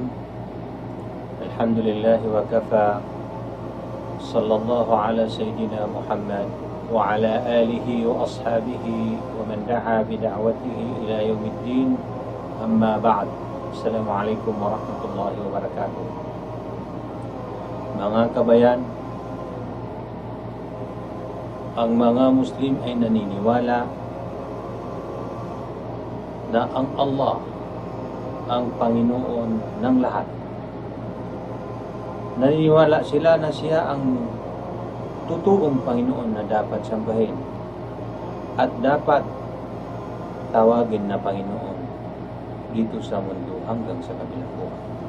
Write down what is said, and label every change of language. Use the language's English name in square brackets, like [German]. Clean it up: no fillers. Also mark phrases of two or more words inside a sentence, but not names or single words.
[Arabic] الحمد لله وكفى، صلى الله على سيدنا محمد وعلى آله وأصحابه ومن دعا بدعوته إلى يوم الدين. أما بعد. السلام عليكم ورحمة الله وبركاته. [Filipino] Mga kabayan, ang mga Muslim ay naniniwala na ang Allah ang Panginoon ng lahat. Naniniwala sila na siya ang totoong Panginoon na dapat sambahin at dapat tawagin na Panginoon dito sa mundo hanggang sa kabilang buhay.